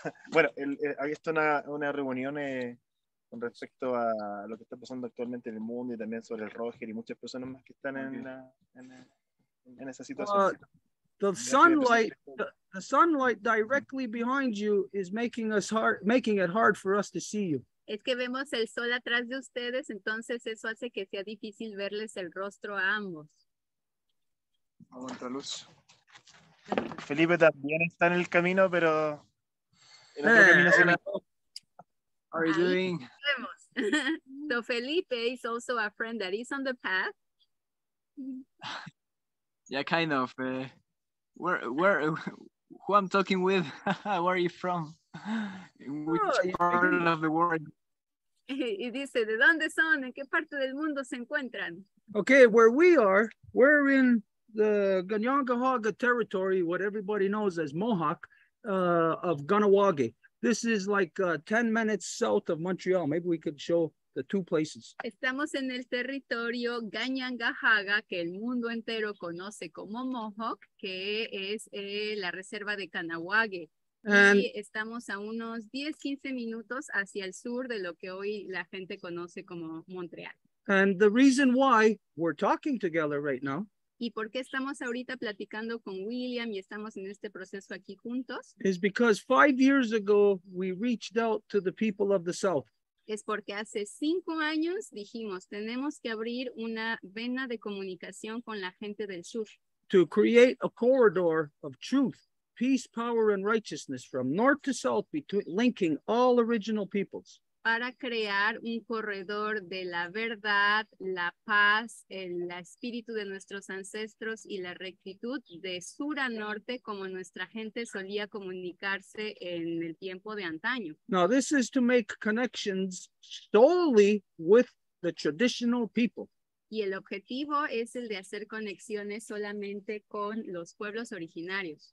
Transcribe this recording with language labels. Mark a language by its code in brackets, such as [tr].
[es] Bueno, aquí está una reunión con respecto a lo que está pasando actualmente en el mundo y también sobre el Roger y muchas personas más que están en esa situación. [en] The sunlight directly behind you is making it hard for us to see you. [es] Es que vemos el sol atrás de ustedes, entonces eso hace que sea difícil verles el rostro a ambos. Aguanta luz. Felipe también está en el camino, pero en otro camino se me... [en] How are you [es] Ahí [en] doing? [es] vemos. [en] So Felipe is also a friend that is on the path. Yeah, kind of. Where, who I'm talking with? Where are you from? In which part of the world? [es] Y dice, ¿de dónde son? ¿En qué parte del mundo se encuentran? [en] Okay, where we are, we're in the Ganyangahaga territory, what everybody knows as Mohawk, of Ganawage. This is like 10 minutes south of Montreal. Maybe we could show the two places. [es] Estamos en el territorio Ganyangahaga, que el mundo entero conoce como Mohawk, que es la reserva de Kahnawake. [en] And, [es] Y estamos a unos 10-15 minutos hacia el sur de lo que hoy la gente conoce como Montreal. [en] and the reason why we're talking together right now [es] ¿Y por qué estamos ahorita platicando con William y estamos en este proceso aquí juntos? [en] is because 5 years ago, we reached out to the people of the South. [es] Es porque hace 5 años dijimos, tenemos que abrir una vena de comunicación con la gente del sur. [en] To create a corridor of truth, peace, power, and righteousness from north to south, between linking all original peoples. [es] Para crear un corredor de la verdad, la paz, el espíritu de nuestros ancestros y la rectitud de sur a norte, como nuestra gente solía comunicarse en el tiempo de antaño. [en] Now, this is to make connections solely with the traditional people. [es] Y el objetivo es el de hacer conexiones solamente con los pueblos originarios,